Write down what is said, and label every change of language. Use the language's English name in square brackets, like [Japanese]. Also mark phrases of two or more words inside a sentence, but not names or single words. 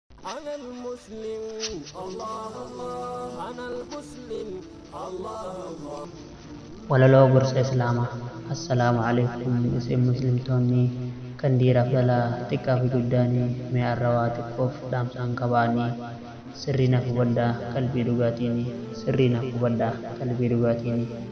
[Arabic] أنا المسلم، الله الله. أنا المسلم، الله الله. [Oromo] Walaloo gorsa Islaamaa. [Arabic] السلام عليكم, [Oromo] isin muslimtoonni kan dhiiraaf dhalaa, xiqqaa fi guddaanii, mee arrawaa xiqqoof dhaamsaan qabaanii. Sirrii naaf hubadhaa, qalbii dhugaatiini. Sirrii naaf hubadhaa, qalbii dhugaatiini.